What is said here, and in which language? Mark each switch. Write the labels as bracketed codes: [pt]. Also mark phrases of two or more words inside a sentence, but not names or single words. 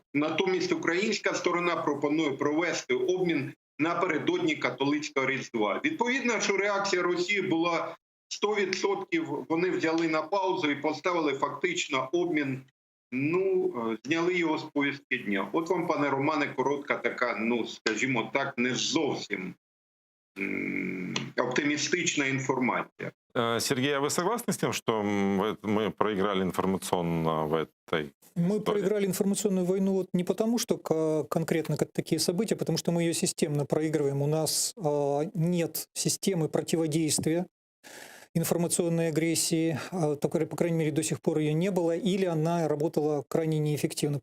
[uk] Натомість українська сторона пропонує провести обмін напередодні католицького Різдва. Відповідно, що реакція Росії була 100%, вони взяли на паузу і поставили фактично обмін, зняли його з повістки дня. От вам, пане Романе, коротка така, скажімо так, не зовсім [ru] оптимистичная информация. Сергей, а вы согласны с тем, что мы проиграли информационно в этой Мы истории? проиграли информационную войну вот не потому, что конкретно такие события, потому что мы ее системно проигрываем. У нас нет системы противодействия информационной агрессии, по крайней мере, до сих пор ее не было, или она работала крайне неэффективно.